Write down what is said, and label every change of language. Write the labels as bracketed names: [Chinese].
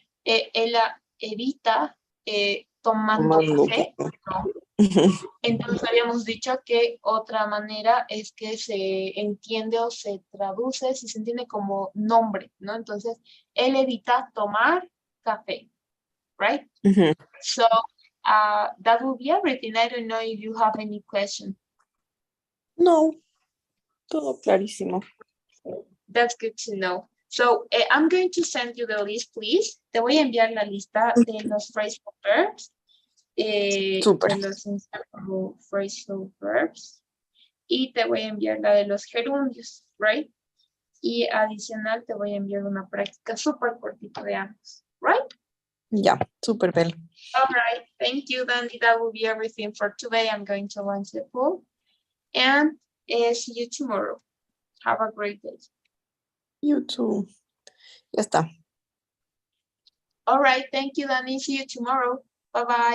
[Spanish] Él evita tomando Tomando. café. No. Entonces habíamos dicho que otra manera es que se entiende o se traduce, si se entiende como nombre, ¿no? Entonces, él evita tomar café, right? Ujú. [English] So, that will be everything. I don't know if you have any question. [Spanish] No, todo clarísimo. [English] That's good to know. So, I'm going to send you the list, please. [Spanish] Te voy a enviar la lista de los phrasal verbs. Súper. De los inseparable phrasal verbs. Y te voy a enviar la de los gerundios, right? Y adicional te voy a enviar una práctica súper cortita de ambos, right? Ya, súper, Bel. [English] All right, thank you, Dandy. That will be everything for today. I'm going to launch the poll. And see you tomorrow. Have a great day. You too. [Spanish] Ya está. [English] All right, thank you, Danny. See you tomorrow. Bye-bye.